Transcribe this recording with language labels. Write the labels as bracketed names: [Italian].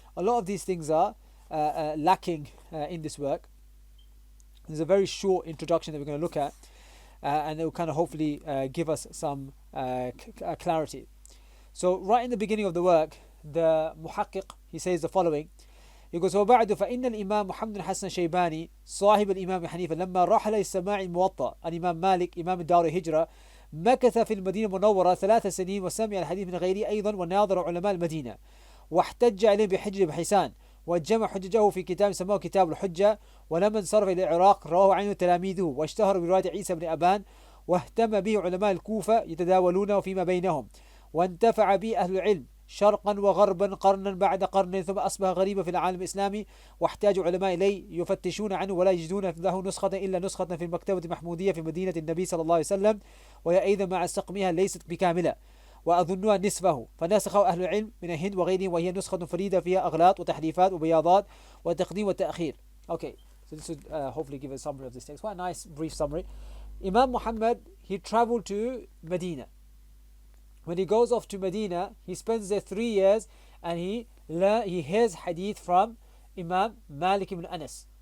[English] A lot of these things are lacking in this work. There's a very short introduction that we're going to look at, and it will kind of hopefully give us some clarity. So right in the beginning of the work, the muhaqqiq, he says the following. He goes, [Arabic] وبعد فإن الإمام محمد حسن شيباني صاحب الإمام حنيفة لما رحل للسماع الموطأ الإمام مالك إمام الدار الهجرة مكث في المدينة المنورة 3 سنين وسمع الحديث من غيره أيضا وناظر علماء المدينة واحتج عليه بحجة بحيسان وجمع حججه في كتاب سماه كتاب الحجة ولما انصرف إلى العراق رواه عنه تلاميذه واشتهر برواية عيسى بن أبان واهتم به علماء الكوفة يتداولونه فيما بينهم وانتفع به أهل العلم شرقا وغربا قرنا بعد قرن ثم أصبح غريبا في العالم الإسلامي واحتاج علماء إليه يفتشون عنه ولا يجدون له نسخة إلا نسخة في المكتبة المحمودية في مدينة النبي صلى الله عليه وسلم وهي أيضا مع سقمها ليست بكاملة وأظنها نصفه فنسخه أهل العلم من الهند وغيرهم وهي نسخة فريدة فيها أغلاط وتحريفات وبياضات وتقديم وتأخير. [English] Okay, so this would hopefully give a summary of this text. Quite a nice brief summary. Imam Muhammad, he traveled to Medina. When he goes off to Medina, he spends there 3 years and he hears hadith from Imam Malik ibn Anas.